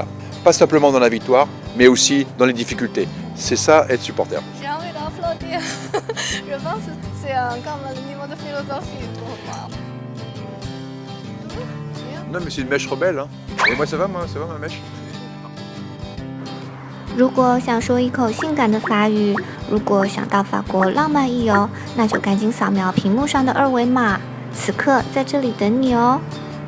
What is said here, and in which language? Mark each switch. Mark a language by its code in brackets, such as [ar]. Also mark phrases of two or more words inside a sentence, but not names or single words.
[fr] Pas simplement dans la victoire, mais aussi dans les difficultés. C'est ça être supporter. J'ai envie d'applaudir. Je pense que c'est comme le niveau de philosophie pour moi. Non mais c'est une mèche rebelle. Hein. Et moi ça va ma mèche. [zh] 如果想说一口性感的法语，如果想到法国浪漫一游，那就赶紧扫描屏幕上的二维码，此刻在这里等你哦。